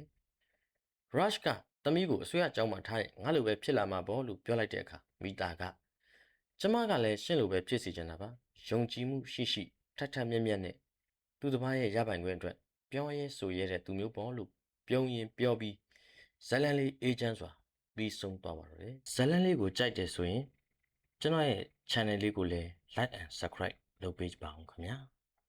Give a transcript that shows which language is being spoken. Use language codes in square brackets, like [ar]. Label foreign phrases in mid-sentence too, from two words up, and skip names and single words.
[my] Rush ကသမီးကိုအစိုးရကျောင်းမှာထားရင်ငါလိုပဲဖြစ်လာမှာပေါ့လို့ပြောလိုက်တဲ့အခါမီတာကကျမကလည်းရှင့်လိုပဲဖြစ်စီချင်တာပါယုံကြည်မှုရှိရှိထထမြက်မြက်နဲ့သူတစ်ပါးရဲ့ရပိုင်ခွင့်အတွက်ပြောရဲဆိုရဲတဲ့သူမျိုးပေါ့လို့ပြုံးရင်ပြောပြီးဇလန်လေးအေဂျင့်စွာပြီးဆုံးသွားပါတော့တယ်ဇလန်လေးကိုကြိုက်တယ်ဆိုရင်ကျွန်တော်ရဲ့ channel လေးကိုလည်း [en] like and subscribe [my] လုပ်ပေးပါအောင်ခင်ဗျာ